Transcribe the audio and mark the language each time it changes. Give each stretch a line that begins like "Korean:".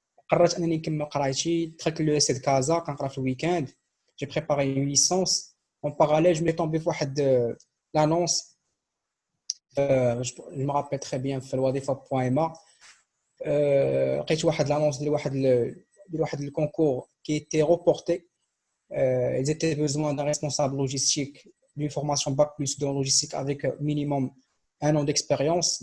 Arabic: قررت انني نكمل قرايتي، دخلت لو اس دي كازا كنقرا في الويكاند.
French: j'ai préparé une licence en parallèle. je me tombé
Arabic: في واحد
French: l'annonce je me rappelle très bien في الوظيفه.ma.
Arabic: لقيت واحد l'annonce ديال واحد الكونكور
French: qui était reporté. ils étaient besoin d'un responsable logistique d'une formation bac plus de logistique avec minimum un an d'expérience.